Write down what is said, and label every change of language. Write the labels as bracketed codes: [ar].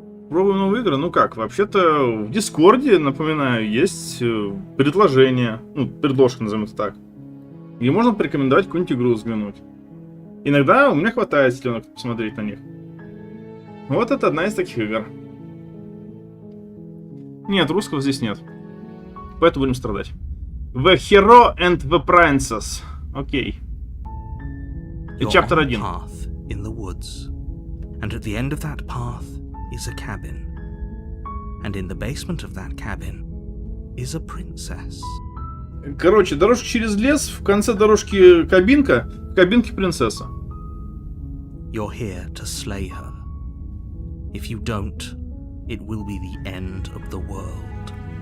[ru] Пробуем новые игры? Ну как, вообще-то в Дискорде, напоминаю, есть предложение, ну, предложка, назовем это так, где можно порекомендовать какую-нибудь игру взглянуть. Иногда у меня хватает силенок посмотреть на них. Вот это одна из таких игр. Нет, русского здесь нет. Поэтому будем страдать. [en] The Hero and the Princess. [ru] Окей. И чаптер 1. [en] In the woods, and at the end of that path is a cabin, and in the basement of that cabin is a princess. [ru] Короче, дорожка через лес, в конце дорожки кабинка, в кабинке принцесса. [en] You're here to slay her. If you don't, it will be the end of the world.